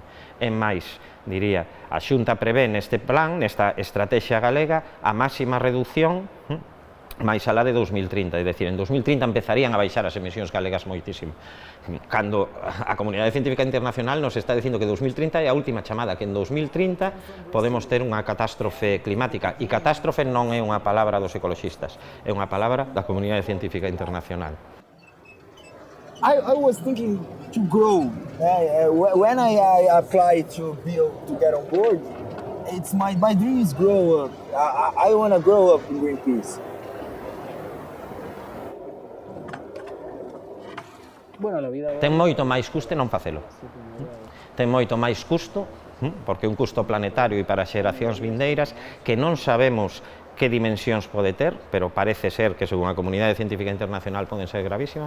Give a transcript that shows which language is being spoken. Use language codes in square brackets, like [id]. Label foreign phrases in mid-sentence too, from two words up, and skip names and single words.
[gl] É máis, diría, a Xunta prevé neste plan, nesta estrategia galega, a máxima reducción máis alá de 2030, é dicir, en 2030 empezarían a baixar as emisións galegas moitísimo. Cando a comunidade científica internacional nos está dicindo que 2030 é a última chamada, que en 2030 podemos ter unha catástrofe climática, e catástrofe non é unha palabra dos ecoloxistas, é unha palabra da comunidade científica internacional. [en] I was thinking to grow. When I apply to get on board, my dream is grow up. I want to grow up in Greenpeace. [gl] Ten moito máis custe non facelo. Ten moito máis custo, porque é un custo planetario e para xeracións vindeiras que non sabemos que dimensións pode ter, pero parece ser que, según a comunidade científica internacional, poden ser gravísimas.